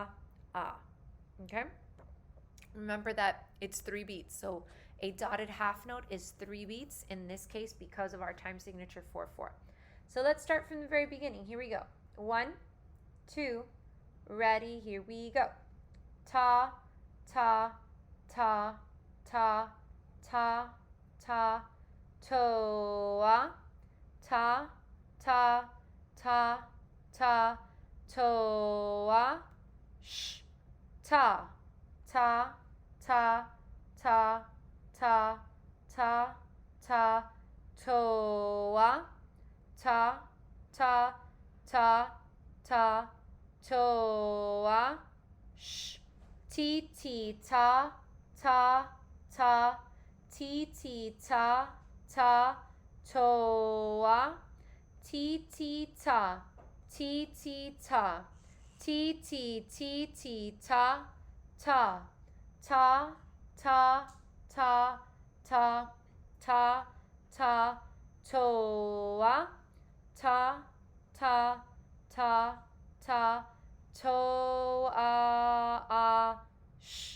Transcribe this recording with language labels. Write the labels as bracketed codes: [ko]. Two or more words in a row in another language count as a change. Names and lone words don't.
[en] Okay? Remember that it's 3 beats. So a dotted half note is 3 beats in this case because of our time signature 4/4. So let's start from the very beginning. Here we go. 1, 2, ready, here we go. Ta, ta, ta, ta, ta, ta, to-ah, ta, ta, ta, ta, to-ah, sh, ta, ta, ta, ta, ta, ta, ta, to-ah, ta, ta, ta, ta, to-ah, sh, ti, ta, ta, ta, ti, ta, ta, to-ah, ti, ta, ti, ta, ti, ta, ta, ta, ta, ta, ta, ta, ta, to-ah, ta, ta, ta, ta, to-ah, sh.